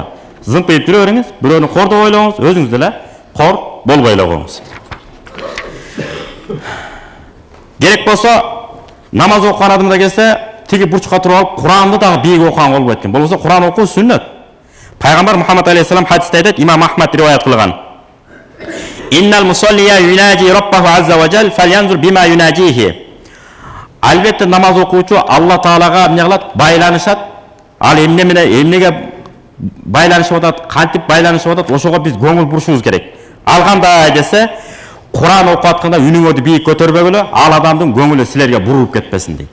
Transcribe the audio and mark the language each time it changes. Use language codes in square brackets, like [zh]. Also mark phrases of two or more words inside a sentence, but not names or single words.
[ky] Зымпыйып жүрө бериңиз, бирөөнү кор деп ойлоңуз, өзүңүз деле кор болбой эле коюңуз. Керек болсо, намаз окуган адамда келсе, тиги бурчка туруп алып, Куранды дагы бийик окуган болбойт экен. Болбосо Куран окуу сүннөт. Пайгамбар Мухаммад алейхиссалам хадисте айтат, Имам Ахмад риваят кылган. [ar] إن المصلي يناجي ربه عز وجل فلينظر بما يناجيه. [ky] Албетте намаз окуучу Алла Таалага эмне кылат? Байланышат. Ал эмне менен эмнеге байланышып атат, кантип байланышып атат, ошого биз көңүл бурушубуз керек. Ал кандай десе, Куран окуп атканда үнүңөрдү бийик көтөрбөгүлө, ал адамдын көңүлү силерге бурулуп кетпесин дейт.